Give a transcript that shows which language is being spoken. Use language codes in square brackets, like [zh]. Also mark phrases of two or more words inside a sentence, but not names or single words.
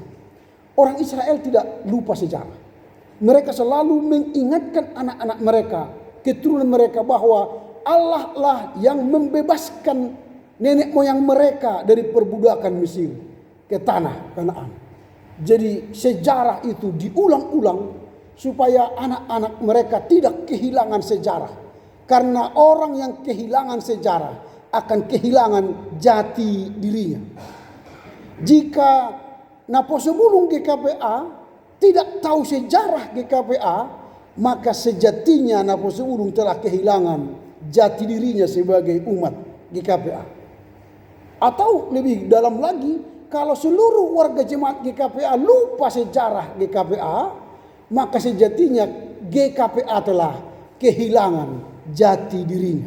[id] Orang Israel tidak lupa sejarah. Mereka selalu mengingatkan anak-anak mereka, keturunan mereka bahwa Allah lah yang membebaskan nenek moyang mereka dari perbudakan Mesir ke tanah Kanaan. Jadi sejarah itu diulang-ulang supaya anak-anak mereka tidak kehilangan sejarah. Karena orang yang kehilangan sejarah akan kehilangan jati dirinya. Jika [bbc] naposo bulung [id] GKPA tidak tahu sejarah GKPA, maka sejatinya [bbc] naposo bulung [id] telah kehilangan jati dirinya sebagai umat GKPA. Atau lebih dalam lagi, kalau seluruh warga jemaat GKPA lupa sejarah GKPA, maka sejatinya GKPA telah kehilangan jati dirinya.